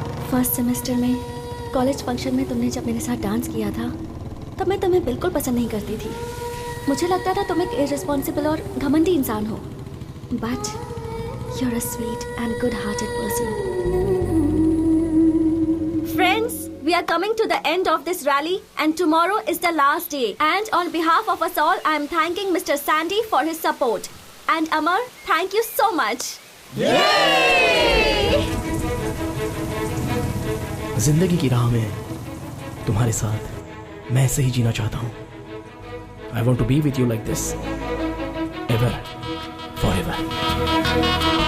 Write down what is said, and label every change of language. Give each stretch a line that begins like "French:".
Hindi: First semester में college function में तुमने जब मेरे साथ डांस किया था तब मैं तुम्हें बिल्कुल पसंद नहीं करती थी। मुझे लगता था तुम एक इररिस्पॉन्सिबल और घमंडी इंसान हो,
English: But you are a sweet and good hearted person. Friends, we are coming to the end of this rally and tomorrow is the last day, and on behalf of us all I am thanking Mr. Sandy for his support, and Amar, thank you so much. Yay!
Hindi: जिंदगी की राह में तुम्हारे साथ मैं ऐसे ही जीना चाहता हूं।
English: I want to be with you like this, ever, forever.